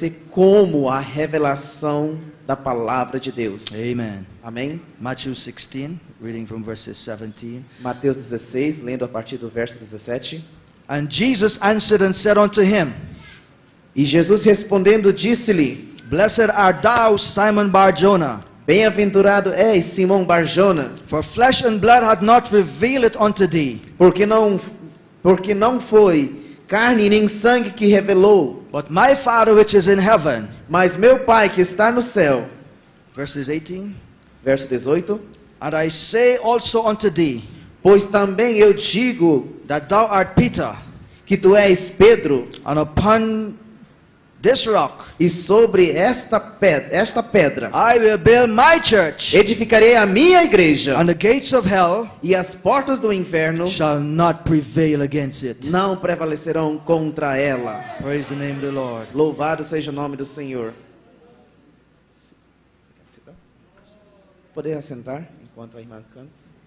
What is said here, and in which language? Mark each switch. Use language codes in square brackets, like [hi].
[pt] como a revelação da palavra de Deus. [en] Amen. [pt] Amém? [en] Matthew 16, reading from verses 17. [pt] Mateus 16, lendo a partir do verso 17. [en] And Jesus answered and said unto him, [pt] E Jesus respondendo disse-lhe: [en] Blessed art thou, Simon Bar-Jonah, [pt] Bem-aventurado és, Simão Bar-Jona, [en] for flesh and blood hath not revealed it unto thee, [pt] porque não foi carne nem sangue que revelou, [en] but my Father which is in heaven. [pt] mas meu Pai que está no céu. [en] Verses 18. [pt] Verso 18. [en] And I say also unto thee, [pt] Pois também eu digo [en] that thou art Peter, [pt] que tu és Pedro, [en] and upon this rock [pt] e sobre esta pedra [en] I will build my church, [pt] edificarei a minha igreja, [en] and the gates of hell [pt] e as portas do inferno [en] shall not prevail against it. [pt] não prevalecerão contra ela. [en] Praise the name of the Lord. [pt] Louvado seja o nome do Senhor. Poder assentar enquanto a irmã canta.